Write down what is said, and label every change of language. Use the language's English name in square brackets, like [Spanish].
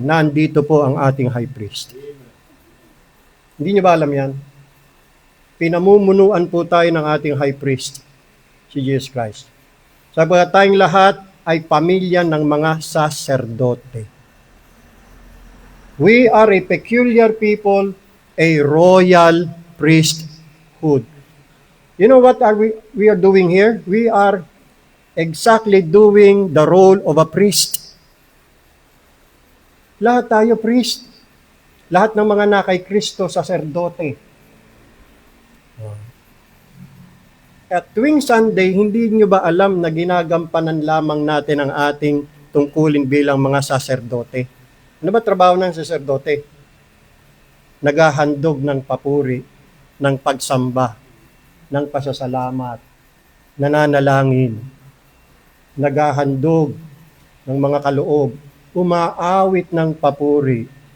[Filipino] Nandito po ang ating high priest. Hindi niyo ba alam yan? Pinamumunuan po tayo ng ating high priest, si Jesus Christ. Sabagat tayong lahat ay pamilya ng mga saserdote. [English] We are a peculiar people, a royal priesthood. You know what we are doing here? We are exactly doing the role of a priest. [Filipino] Lahat tayo priest. Lahat ng mga nakay Kristo, saserdote. At tuwing Sunday, hindi nyo ba alam na ginagampanan lamang natin ang ating tungkulin bilang mga saserdote? Ano ba trabaho ng saserdote? Naghahandog ng papuri, ng pagsamba, ng pasasalamat, nananalangin, naghahandog ng mga kaloob, umaawit ng papuri.